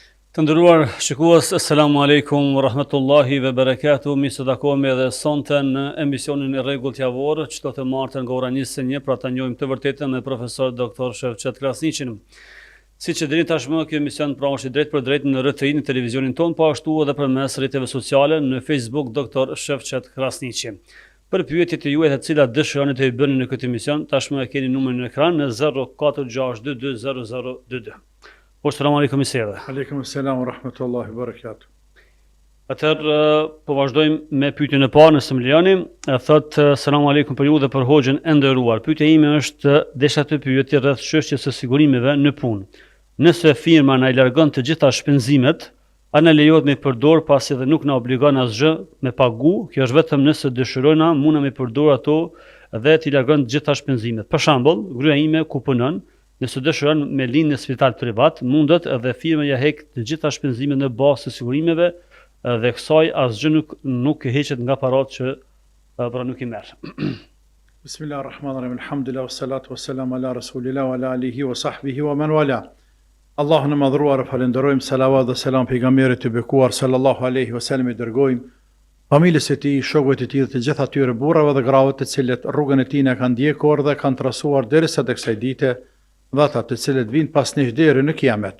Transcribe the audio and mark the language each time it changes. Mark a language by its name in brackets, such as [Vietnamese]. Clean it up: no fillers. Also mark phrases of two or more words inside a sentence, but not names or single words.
[Albanian] Të nderuar shikues, [Arabic] السلام عليكم ورحمة الله وبركاته. [Albanian] Mi së takohemi edhe sonte në emisionin e rregullt javor, çdo të martën nga ora 21, pra ta njohim të vërtetën me profesor doktor Shevçet Krasniqin. Siç e dini tashmë, ky emision pra është i drejt për drejt në RTI, në televizionin ton, po ashtu edhe përmes rrjeteve sociale në Facebook doktor Shevçet Krasniqi. Për pyetjet e juaja të cilat dëshironi të i bëni në këtë emision, tashmë e keni numrin në ekran në 0462200022. Po, [Arabic] السلام عليكم [Albanian] i sere. [Arabic] عليكم السلام ورحمة الله وبركاته. [Albanian] Atëherë, po vazhdojmë me pyetjen e parë nëse më lejoni. Thotë [Arabic] السلام عليكم [Albanian] për ju dhe për hoxhën e nderuar. Pyetja ime është, desha të pyetje rreth çështjes së sigurimeve në punë. Nëse firma na i largon të gjitha shpenzimet, a na lejohet me përdor pasi dhe nuk na obligon asgjë me pagu? Kjo është vetëm nëse dëshirojna, mund me përdor ato dhe t'i largon të gjitha shpenzimet. Për shembull, gruaja ime ku punon, nëse dëshiron me lind në spital privat, mundet edhe firma ja hek të gjitha shpenzimet në bazë të sigurimeve dhe kësaj asgjë nuk heqet nga parat që pra nuk i merr. [Arabic] بسم الله الرحمن الرحيم الحمد لله والصلاة والسلام على رسول الله وعلى آله وصحبه ومن والاه. [Albanian] Allahun e madhruar falenderojmë, salavat dhe selam pejgamberit të bekuar [Arabic] صلى الله عليه وسلم, [Albanian] i dërgojmë familjes së tij, shokëve të tij dhe të gjithë atyre burrave dhe grave të cilët rrugën e tij e kanë ndjekur dhe kanë trasuar derisa tek kësaj dite, dhe ata të cilët vinë pas nesh deri në kiamet.